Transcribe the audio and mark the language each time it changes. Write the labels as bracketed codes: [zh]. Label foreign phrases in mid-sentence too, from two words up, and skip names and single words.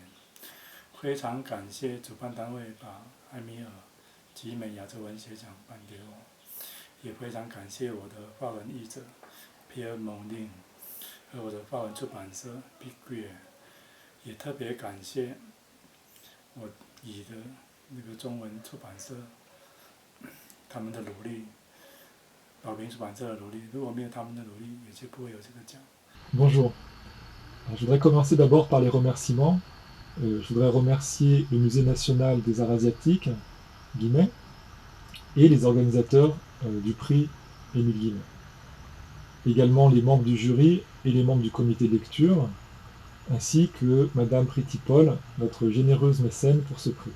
[zh] 非常感谢主办单位把艾米尔及美亚洲文学奖颁给我，也非常感谢我的华文译者 Pierre Moulin 和我的法文出版社 Piguet， 也特别感谢我乙的那个中文出版社他们的努力，宝瓶出版社的努力，如果没有他们的努力，也就不会有这个奖。 [fr] Bonjour. Alors, je voudrais commencer d'abord par les remerciements. Je voudrais remercier le Musée national des arts asiatiques, Guimet, et les organisateurs du prix Émile Guimet. Également les membres du jury et les membres du comité de lecture, ainsi que Madame Priti Paul, notre généreuse mécène pour ce prix.